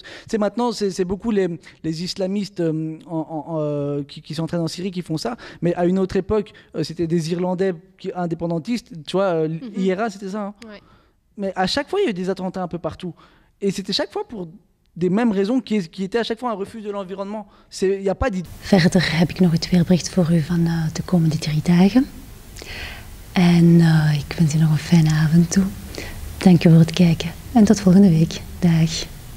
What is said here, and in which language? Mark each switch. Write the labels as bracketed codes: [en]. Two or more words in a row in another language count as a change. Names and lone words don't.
[fr] Tu sais, maintenant, c'est beaucoup les islamistes qui s'entraînent en Syrie qui font ça, mais à une autre époque, c'était des Irlandais indépendantistes, tu vois, IRA, c'était ça. Hein. Ouais. Mais à chaque fois, il y a eu des attentats un peu partout. Et c'était chaque fois pour des mêmes raisons qui étaient à chaque fois un refus de l'environnement. Il n'y a pas d'idée. [nl] Verder heb ik nog het weerbericht voor u van de komende 3 dagen. En ik wens u nog een fijne avond toe. Dank u voor het kijken en tot volgende week. Dag.